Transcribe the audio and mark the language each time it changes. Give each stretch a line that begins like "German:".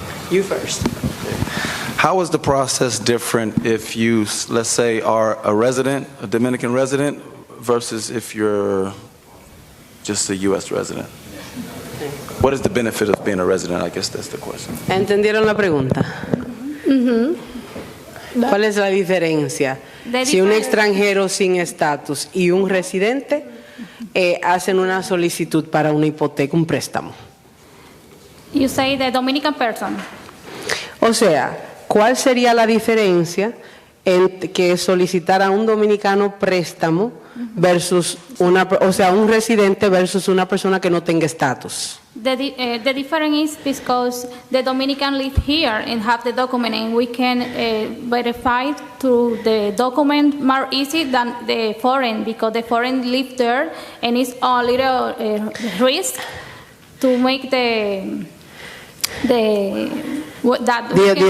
English: You first. How is the process different if you, let's say, are a resident, a Dominican resident, versus if you're just a U.S. resident? What is the benefit of being a resident? I guess that's the question.
Spanish: ¿Entendieron la pregunta? ¿Cuál es la diferencia? Si un extranjero sin estatus y un residente hacen una solicitud para una hipoteca, un préstamo.
English: You say the Dominican person.
Spanish: O sea, ¿cuál sería la diferencia entre que solicitar a un dominicano préstamo versus un residente versus una persona que no tenga estatus?
English: The difference is because the Dominican live here and have the document, and we can verify through the document more easy than the foreign, because the foreign live there and it's a little risk to make the